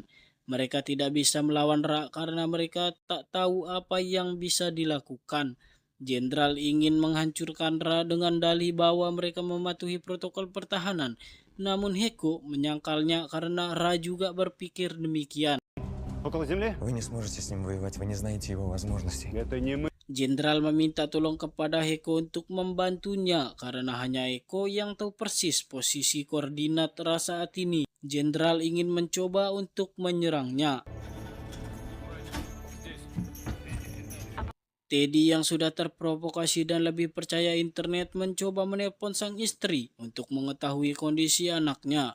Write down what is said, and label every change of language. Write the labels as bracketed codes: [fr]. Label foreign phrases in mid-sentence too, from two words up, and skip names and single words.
[id] Mereka tidak bisa melawan Ra karena mereka tak tahu apa yang bisa dilakukan. Jenderal ingin menghancurkan Ra dengan dalih bahwa mereka mematuhi protokol pertahanan. Namun Heko menyangkalnya karena Ra juga berpikir demikian. [ru] Около земли? Вы не сможете с ним воевать, вы не знаете его возможностей. Это не мы. [id] Jenderal meminta tolong kepada Heko untuk membantunya karena hanya Heko yang tahu persis posisi koordinat Ra saat ini. Jenderal ingin mencoba untuk menyerangnya. Teddy yang sudah terprovokasi dan lebih percaya internet mencoba menelpon sang istri untuk mengetahui kondisi anaknya.